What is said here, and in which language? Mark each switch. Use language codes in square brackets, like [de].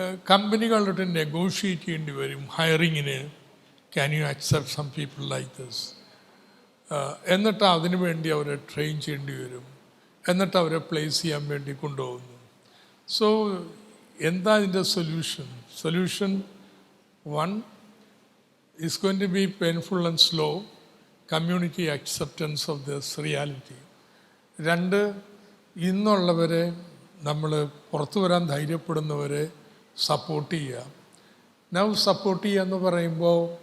[ml] കമ്പനികളോട്ട് negotiate ചെയ്യേണ്ടി വരും ഹയറിങ്ങിന്. [en] Can you accept some people like this? [ml] എന്നിട്ട് അതിനു വേണ്ടി അവരെ ട്രെയിൻ ചെയ്യേണ്ടി വരും, എന്നിട്ട് അവരെ പ്ലേസ് ചെയ്യാൻ വേണ്ടി കൊണ്ടുപോകുന്നു. സോ എന്താ ഇതിൻ്റെ solution? [en] One, is going to be painful and slow, community acceptance of this reality. [ml] രണ്ട്, ഇന്നുള്ളവരെ നമ്മൾ പുറത്തു വരാൻ ധൈര്യപ്പെടുന്നവരെ സപ്പോർട്ട് ചെയ്യുക. നൗ സപ്പോർട്ട് ചെയ്യുക എന്ന് പറയുമ്പോൾ